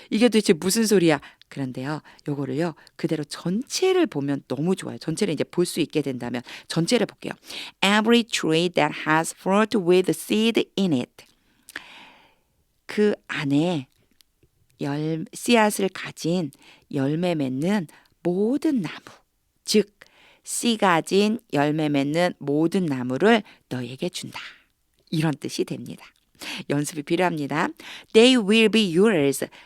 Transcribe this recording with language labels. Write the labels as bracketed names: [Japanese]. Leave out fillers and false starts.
[Korean] 이게 도대체 무슨 소리야. 그런데요. 요거를요. 그대로 전체를 보면 너무 좋아요. 전체를 이제 볼 수 있게 된다면 전체를 볼게요. [English] Every tree that has fruit with seed in it. [Korean] 그 안에 씨앗을 가진 열매 맺는 모든 나무. 즉 씨 가진 열매 맺는 모든 나무를 너에게 준다. 이런 뜻이 됩니다. 연습이 필요합니다. [English] They will be yours.